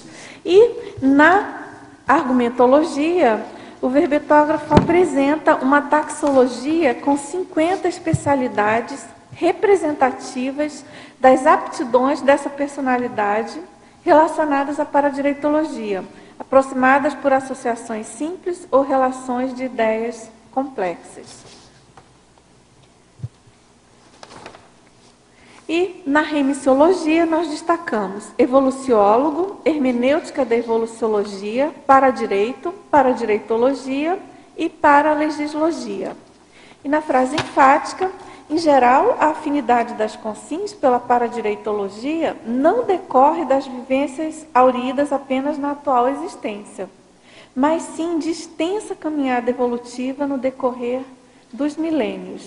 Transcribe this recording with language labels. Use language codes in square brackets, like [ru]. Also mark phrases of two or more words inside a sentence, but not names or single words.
[pt] E na argumentologia, o verbetógrafo apresenta uma taxologia com 50 especialidades representativas das aptidões dessa personalidade relacionadas à paradireitologia, aproximadas por associações simples ou relações de ideias complexas. E na remissiologia nós destacamos evoluciólogo, hermenêutica da evoluciologia, paradireito, paradireitologia e paralegislogia. E na frase enfática, em geral, a afinidade das consciências pela paradireitologia não decorre das vivências auridas apenas na atual existência, mas sim de extensa caminhada evolutiva no decorrer dos milênios.